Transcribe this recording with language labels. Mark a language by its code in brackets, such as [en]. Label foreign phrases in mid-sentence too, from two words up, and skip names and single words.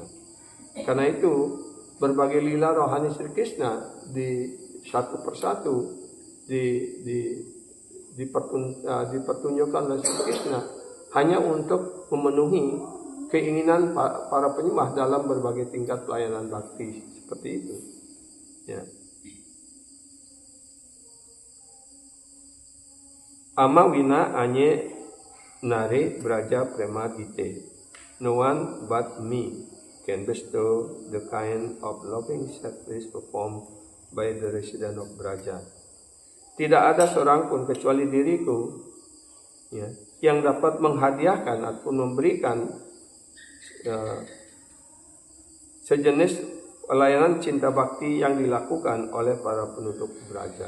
[id] Karena itu berbagai lila rohani Sri Krishna satu persatu dipertunjukkan oleh Sri Krishna hanya untuk memenuhi keinginan para penyembah dalam berbagai tingkat pelayanan bakti seperti itu. Ya. [bn] Amawina anye nare braja prema dite. [en] No one but me can bestow the kind of loving service performed by the resident of Braja. [id] Tidak ada seorang pun kecuali diriku ya, yang dapat menghadiahkan ataupun memberikan sejenis pelayanan cinta bakti yang dilakukan oleh para penduduk Braja.